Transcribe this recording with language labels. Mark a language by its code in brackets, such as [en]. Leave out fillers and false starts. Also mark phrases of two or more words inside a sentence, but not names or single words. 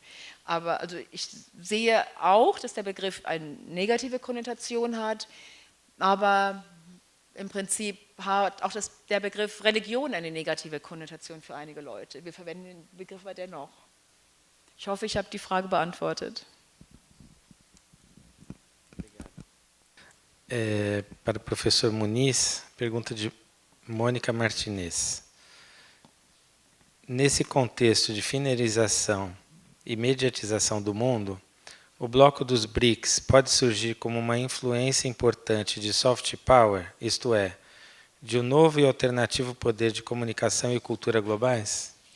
[de] Aber also ich sehe auch, dass der Begriff eine negative Konnotation hat, aber im Prinzip hat auch der Begriff Religion eine negative Konnotation für einige Leute. Wir verwenden den Begriff aber dennoch. Ich hoffe, ich habe die Frage beantwortet. [pt] Para o professor Muniz, pergunta de Mônica Martinez. Nesse contexto de finalização e mediatização do mundo, o bloco dos BRICS pode surgir como uma influência importante de [en] soft power, [pt] isto é, de um novo e alternativo poder de comunicação e cultura globais?